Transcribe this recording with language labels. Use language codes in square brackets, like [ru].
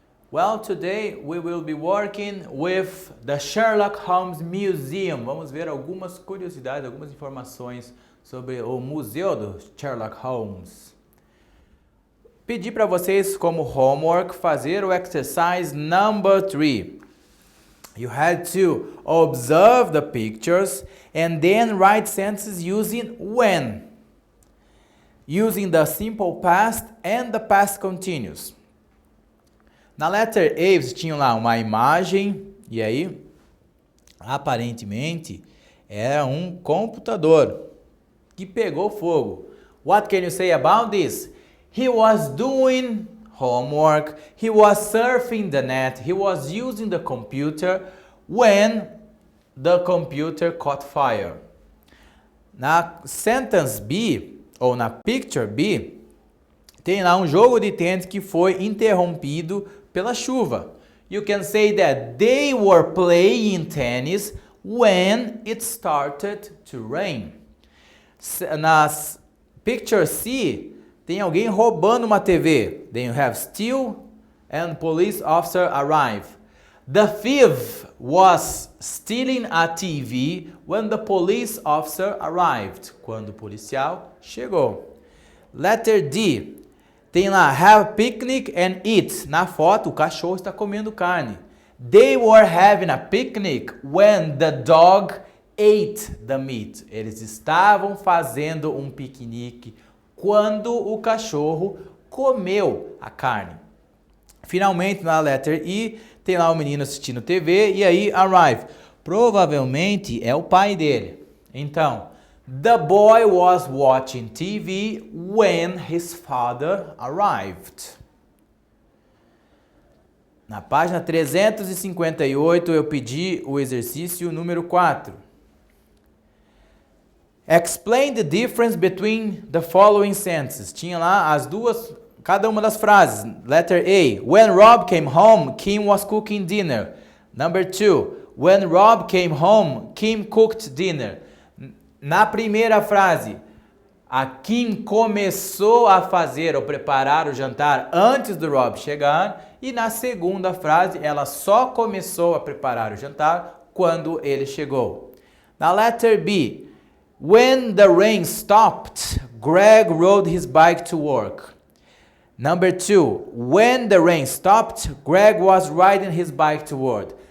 [en] Well, today we will be working with the Sherlock Holmes Museum. [pt] Vamos ver algumas curiosidades, algumas informações sobre o Museu do Sherlock Holmes. Pedi para vocês como homework fazer o [en] exercise number 3. You had to observe the pictures and then write sentences using when, using the simple past and the past continuous. [pt] Na letter A, vocês tinham lá uma imagem, e aí, aparentemente, era um computador que pegou fogo. [en] What can you say about this? He was doing homework, he was surfing the net, he was using the computer when the computer caught fire. [pt] Na sentence B, ou na picture B, tem lá um jogo de tênis que foi interrompido pela chuva. [en] You can say that they were playing tennis when it started to rain. [pt] Na picture C, tem alguém roubando uma TV. [en] Then you have steal and police officer arrive. The thief was stealing a TV when the police officer arrived. [pt] Quando o policial chegou. [en] Letter D. [pt] Tem lá [en] have picnic and eat. [pt] Na foto, o cachorro está comendo carne. [en] They were having a picnic when the dog ate the meat. [pt] Eles estavam fazendo um piquenique quando o cachorro comeu a carne. Finalmente, na letter E, tem lá o menino assistindo TV e aí arrive. Provavelmente é o pai dele. [en] Então, the boy was watching TV when his father arrived. [pt] Na página 358, eu pedi o exercício número 4. [en] Explain the difference between the following sentences. [pt] Tinha lá as duas, cada uma das frases. [en] Letter A. When Rob came home, Kim was cooking dinner. Number 2. When Rob came home, Kim cooked dinner. [pt] Na primeira frase, a Kim começou a fazer ou preparar o jantar antes do Rob chegar. E na segunda frase, ela só começou a preparar o jantar quando ele chegou. Na letter B. [en] When the rain stopped, Greg rode his bike to work. Number 2. When the rain stopped, Greg was riding his bike to work.